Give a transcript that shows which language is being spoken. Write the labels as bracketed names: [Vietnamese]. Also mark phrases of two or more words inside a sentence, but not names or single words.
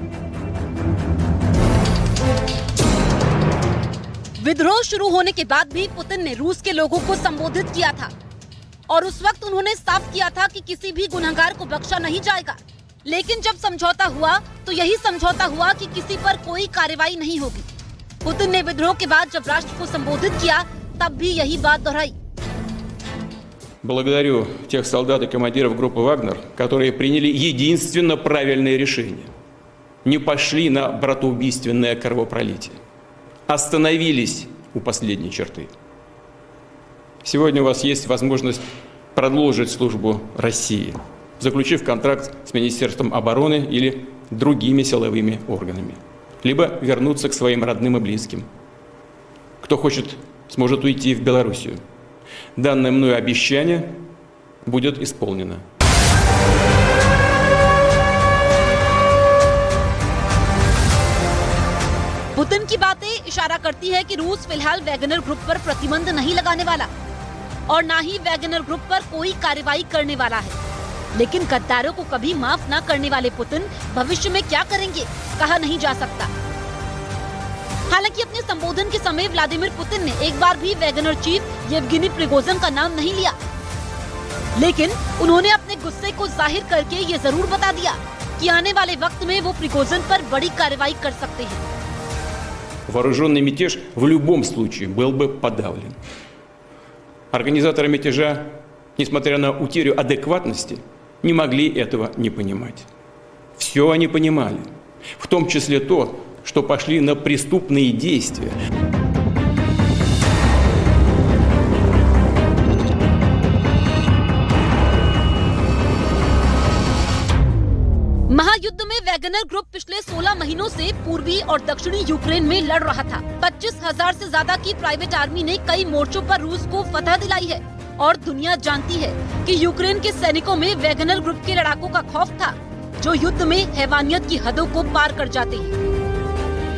[Hindi] विद्रोह शुरू होने के बाद भी पुतिन ने रूस के लोगों को संबोधित किया था और उस वक्त उन्होंने साफ किया था कि किसी भी गुनहगार को बख्शा नहीं जाएगा। लेकिन जब समझौता हुआ तो यही समझौता हुआ कि किसी पर कोई कार्रवाई नहीं होगी। पुतिन ने विद्रोह के बाद जब राष्ट्र को संबोधित किया तब भी यही बात दोहराई। [Russian] Благодарю тех солдат и командиров группы «Вагнер», которые приняли единственно правильное решение. Не пошли на братоубийственное кровопролитие. Остановились у последней черты. Сегодня у вас есть возможность продолжить службу России, заключив контракт с Министерством обороны или другими силовыми органами, либо вернуться к своим родным и близким. Кто хочет, сможет уйти в Белоруссию. Данное мною обещание будет исполнено. [Hindi] पुतिन की बातें इशारा करती है कि रूस फिलहाल वैगनर ग्रुप पर प्रतिबंध नहीं लगाने वाला और ना ही वैगनर ग्रुप पर कोई कार्रवाई करने वाला है। लेकिन गद्दारों को कभी माफ न करने वाले पुतिन भविष्य में क्या करेंगे कहा नहीं जा सकता। हालांकि अपने संबोधन के समय व्लादिमीर पुतिन ने एक बार भी वैगनर चीफ येवगेनी प्रिगोजिन का नाम नहीं लिया, लेकिन उन्होंने अपने गुस्से को जाहिर करके ये जरूर बता दिया कि आने वाले वक्त में वो प्रिगोजिन पर बड़ी कार्रवाई कर सकते हैं। [Russian] Вооруженный мятеж в любом случае был бы подавлен. Организаторы мятежа, несмотря на утерю адекватности, не могли этого не понимать. Все они понимали, в том числе то, что пошли на преступные действия. [Hindi] महायुद्ध में वैगनर ग्रुप पिछले 16 महीनों से पूर्वी और दक्षिणी यूक्रेन में लड़ रहा था। 25,000 से ज्यादा की [English] private army [Hindi] ने कई मोर्चों पर रूस को फतह दिलाई है और दुनिया जानती है कि यूक्रेन के सैनिकों में वैगनर ग्रुप के लड़ाकों का खौफ था जो युद्ध में हैवानियत की हदों को पार कर जाते हैं।